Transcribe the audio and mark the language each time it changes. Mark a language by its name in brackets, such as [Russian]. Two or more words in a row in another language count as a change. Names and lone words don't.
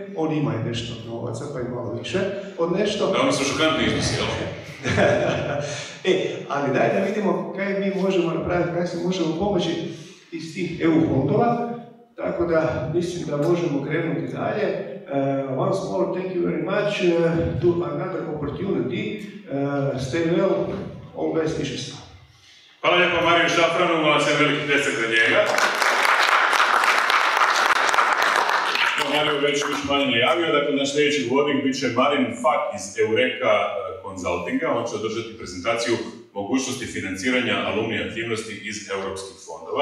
[Croatian] Oni imaju nešto novaca, pa i malo više od nešto. Da, oni su šokantni iznosi, jel? Ali daj da vidimo kaj mi možemo napraviti, kaj se možemo pomoći iz tih EU fondova. tako da mislim da možemo krenuti dalje. [English] Once more, thank you very much to another opportunity. Stay well, all best wishes. [Croatian] Hvala lijepo Mariju Šafranu, molim se veliki pljesak za njega. Mariju već manje najavio, dakle naš sljedeći govornik bit će Marin Fak iz Eureka Consultinga. On će održati prezentaciju mogućnosti financiranja alumni aktivnosti iz europskih fondova.